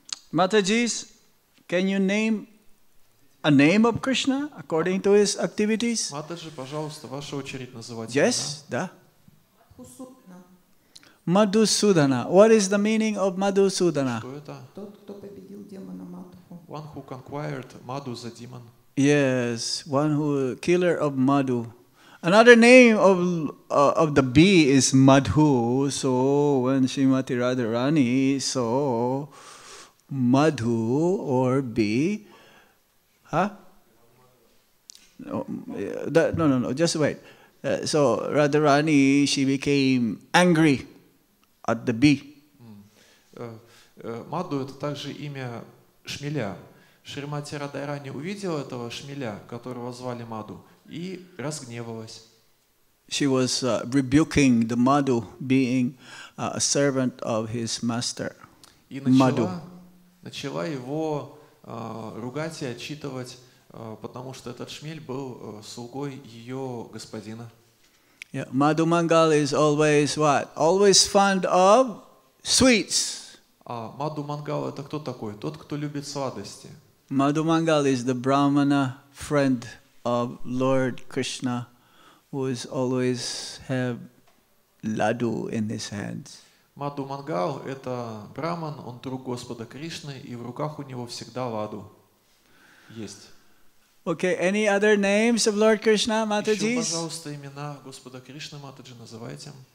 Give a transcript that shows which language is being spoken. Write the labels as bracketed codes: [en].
[en] Matajis, can you name a name of Krishna according to his activities? [ru] Матаджи, пожалуйста, ваша очередь называть. [en] Yes, da. Madhusudana. What is the meaning of Madhusudana? Что это? [ru] Тот, кто победил демона Матху. [en] One who conquered Madhu the demon. Yes, one who killer of Madhu. Another name of the bee is Madhu. So when Srimati Radharani saw Madhu or bee, huh? No. Just wait. So Radharani, she became angry at the bee. [ru] Мадху это также имя шмеля. Шримати Радхарани увидела этого шмеля, которого звали Мадху, и разгневалась. [en] She was rebuking the Madhu, being a servant of his master. [ru] И [en] Madhu. [ru] начала его ругать и отчитывать, потому что этот шмель был слугой ее господина. [en] Yeah, Madhu Mangal is always what? Always fond of sweets. [ru] А Мадху Мангал это кто такой? Тот, кто любит сладости. [en] Madhu Mangal is the Brahmana friend of Lord Krishna, who is always have laddu in his hands. [ru] Мадху Мангал это браман, он друг Господа Кришны, и в руках у него всегда ладу есть. [en] Okay, any other names of Lord Krishna, [ru] Еще, [en] Mataji? [ru] пожалуйста, имена Господа Кришны, Матаджи, называйте.